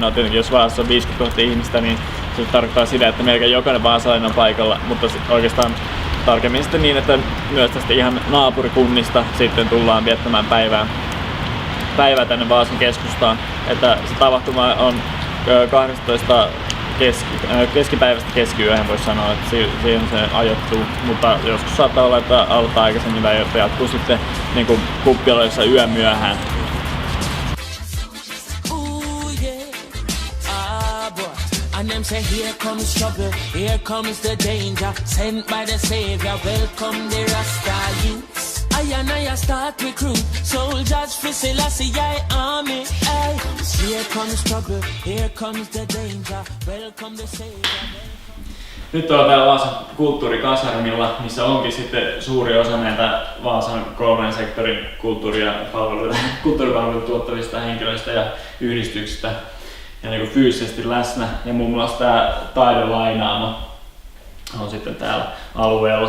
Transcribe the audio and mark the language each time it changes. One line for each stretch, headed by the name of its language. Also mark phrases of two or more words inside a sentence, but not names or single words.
Finnish: No tietenkin jos Vaasassa on 50 000 ihmistä, niin se tarkoittaa sitä, että melkein jokainen vaasalainen on paikalla, mutta oikeastaan tarkemmin sitten niin, että myös tästä ihan naapurikunnista sitten tullaan viettämään päivää tänne Vaasan keskustaan. Että se tapahtuma on 12 keskipäivästä keskiyöhön voisi sanoa, että siihen se ajoittuu, mutta joskus saattaa olla, että aloittaa aikaisemmin tai jatkuu sitten niin kuin kuppiloissa yömyöhään.
English: And them say here comes trouble, here comes the danger, sent by the savior, welcome the Rasta youths. I and I start recruit soldiers for Selassie army. Ay. Here comes trouble, here comes the danger. Welcome the savior.
Finnish: Nyt ollaan täällä Vaasan kulttuurikasarmilla, missä onkin sitten suuri osa näitä Vaasan kolmen sektorin kulttuuripalveluita tuottavista henkilöistä ja yhdistyksistä ja niin kuin fyysisesti läsnä. Ja muun muassa tämä Taidelainaamo on sitten täällä alueella.